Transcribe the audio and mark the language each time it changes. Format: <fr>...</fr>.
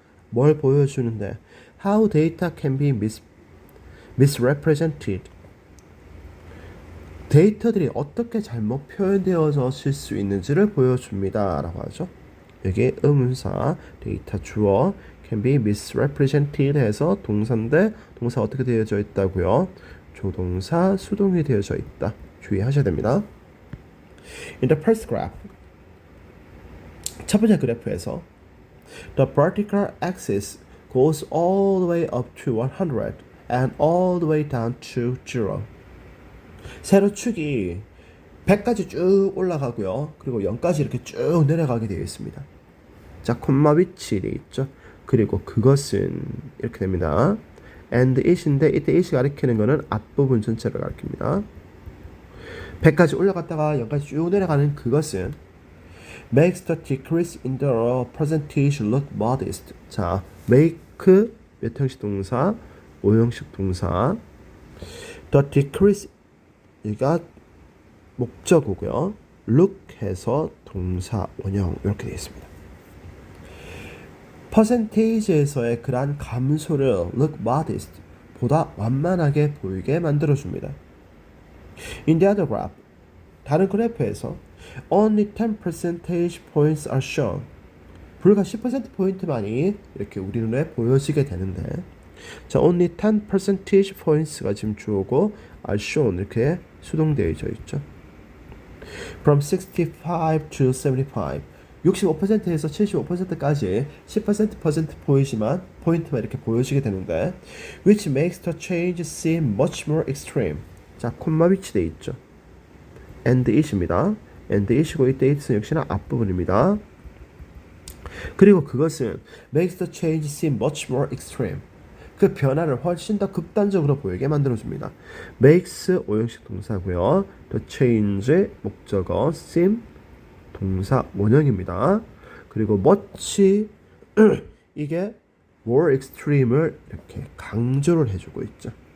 <ko>뭘 보여주는데</ko> <en>how data can be misrepresented.</en> <ko>데이터들이 어떻게 잘못 표현되어질 수 있는지를 보여줍니다 라고 하죠. 여기 의문사 데이터 주어 can be misrepresented 해서 동사인데 동사 어떻게 되어져 있다고요? 조동사 수동이 되어져 있다. 주의하셔야 됩니다.</ko> <en>In the first graph</en> <ko>첫 번째 그래프에서</ko> <en>the vertical axis goes all the way up to 100 and all the way down to 0.</en> <ko>세로축이 100까지 쭉 올라가고요. 그리고 0까지 이렇게 쭉 내려가게 되어 있습니다. 자, 콤마 위치 되어 있죠. 그리고 그것은 이렇게 됩니다. and it인데 이때 it이 가리키는 거는 앞부분 전체를 가리킵니다. 100까지 올라갔다가 0까지 쭉 내려가는 그것은</ko> <en>makes the decrease in the percentage look modest.</en> <ko>자, make 몇 형식 동사? 5형식 동사. the decrease 이가 목적어고요. look 해서 동사 원형 이렇게 되어 있습니다. 퍼센테이지에서의 그러한 감소를</ko> <en>look modest</en> <ko>보다 완만하게 보이게 만들어줍니다.</ko> <en>In the other graph</en> <ko>다른 그래프에서</ko> <en>only 10 percentage points are shown.</en> <ko>불과 10% 포인트만이 이렇게 우리 눈에 보여지게 되는데 자,</ko> <en>only 10 percentage points</en> <ko>가 지금 주어고 are shown 이렇게 수동되어 있죠.</ko> <en>From 65 to 75</en> <ko>65%에서 75%까지 10% 포인트만 이렇게 보여지게 되는데</ko> <en>which makes the change seem much more extreme.</en> <ko>자, 콤마 위치되어 있죠. and it입니다. and it이고 이때 it은 역시나 앞부분입니다. 그리고 그것은</ko> <en>makes the change seem much more extreme.</en> <ko>그 변화를 훨씬 더 극단적으로 보이게 만들어줍니다. makes 오형식 동사고요. the change 목적어 seem 동사 원형입니다. 그리고 much 이게 more extreme을 이렇게 강조를 해주고 있죠.</ko>